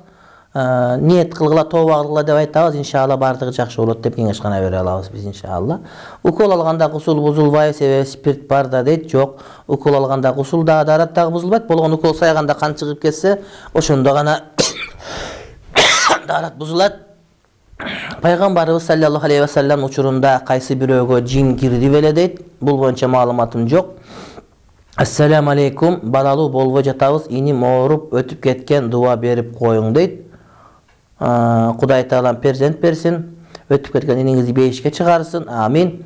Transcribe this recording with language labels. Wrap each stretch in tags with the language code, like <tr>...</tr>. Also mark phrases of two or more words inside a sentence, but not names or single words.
<ky>Ниет кылгыла, тооба кылгыла деп айтабыз. Иншалла бардыгы жакшы болот деп кеңеш гана бере алабыз биз иншалла. Укол алганда кусул бузулбайбы, себеби спирт бар да дейт. Жок, укол алганда кусул да дарат дагы бузулбайт. Болгон укол сайганда кан чыгып кетсе, ошондо гана дарат бузулат. Пайгамбарыбыз</ky> <ar>صلى الله عليه وسلم</ar> <ky>учурунда кайсы бирөөгө жин кирди беле дейт. Бул боюнча маалыматым жок.</ky> <ar>السلام عليكم,</ar> <ky>балалуу болбой жатабыз, иним ооруп өтүп кеткен, дуа берип коюң дейт. Кудай Таалам перзент берсин, өтүп кеткен иниңизди бейишке чыгарсын, амин.</ky>